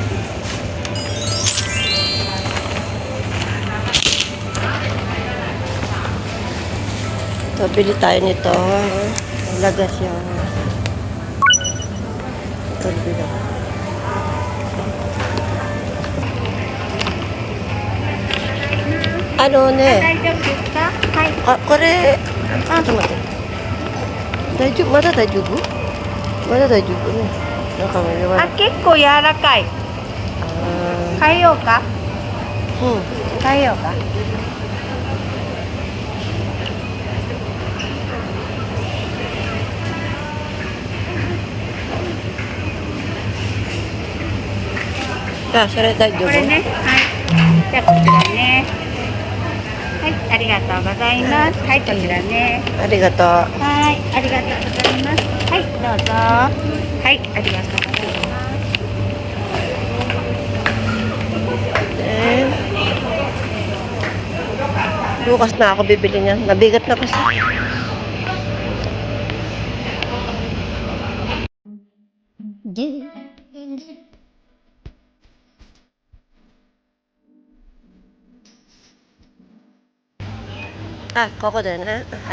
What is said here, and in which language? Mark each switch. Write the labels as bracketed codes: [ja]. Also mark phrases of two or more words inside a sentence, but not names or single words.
[tl] So, bili tayo nito. Laga siya. Ito, bili. Ano ne? [ja] 大丈夫ですか？はい。あ、これ、ちょっと待って。大丈夫？まだ大丈夫？まだ大丈夫ね。なんかもう弱い。あ、結構柔らかい。変えようか？変えようか？あ、それ大丈夫？これね。はい。じゃあこちらね。はい、ありがとうございます。はい、こちらね。ありがとう。はい、ありがとうございます。はい、どうぞ。はい、ありがとうございます。 [tl] Bukas na ako bibili niyan. Mabigat na kasi. Ah, koko din, ha? Hai.